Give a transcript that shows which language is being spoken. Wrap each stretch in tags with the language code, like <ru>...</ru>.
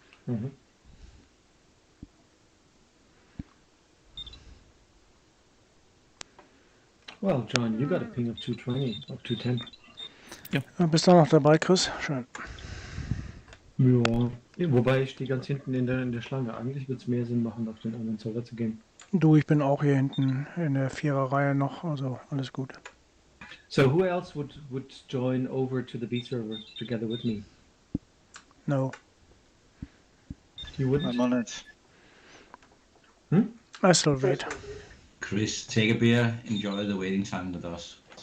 <en>Mm-hmm. Well, John, you got a ping of 220, of 210.</en> <de>Bist du noch dabei, Chris? Schön. Ja. Wobei ich stehe ganz hinten in der Schlange. Eigentlich würde es mehr Sinn machen, auf den anderen Server zu gehen. Du, ich bin auch hier hinten in der Viererreihe noch, also alles gut.</de> <en>So who else would join over to the B server together with me? No. You wouldn't? I'm on it. I still wait. Chris, take a beer, enjoy the waiting time with us.</en>